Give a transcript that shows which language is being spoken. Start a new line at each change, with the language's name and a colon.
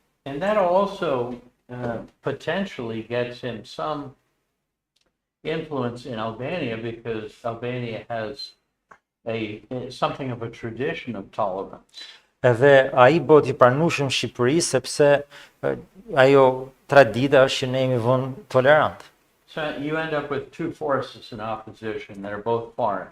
English: And that also potentially gets him some influence in Albania because Albania has something of a tradition of tolerance.
Albanian: Edhe ai bëhet i pranueshëm në Shqipëri sepse ajo tradita është që ne jemi vend tolerant.
English: So you end up with two forces in opposition that are both foreign.